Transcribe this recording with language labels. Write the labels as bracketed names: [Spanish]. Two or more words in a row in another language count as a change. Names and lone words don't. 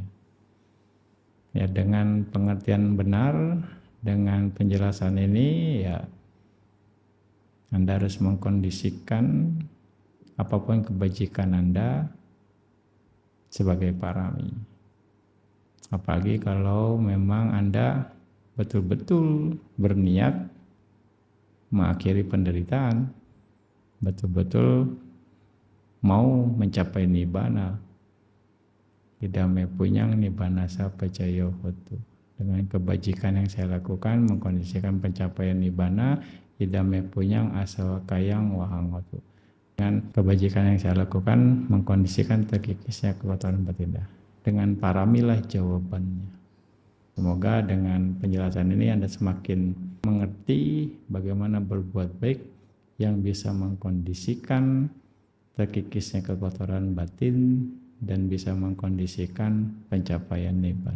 [Indonesian] Ya, dengan pengertian benar, dengan penjelasan ini, ya Anda harus mengkondisikan apapun kebajikan Anda sebagai parami. Apalagi kalau memang Anda betul-betul berniat mengakhiri penderitaan, betul-betul mau mencapai nibbana, [Pali] idame punyang nibbana sapacayo hotu. [Indonesian] Dengan kebajikan yang saya lakukan mengkondisikan pencapaian nibbana, [Pali] idame punyang asawakayang wahangotu. [Indonesian] Dengan kebajikan yang saya lakukan mengkondisikan terkikisnya kekotoran batinda. Dengan paramilah jawabannya. Semoga dengan penjelasan ini Anda semakin mengerti bagaimana berbuat baik yang bisa mengkondisikan terkikisnya kekotoran batin dan bisa mengkondisikan pencapaian nibbana.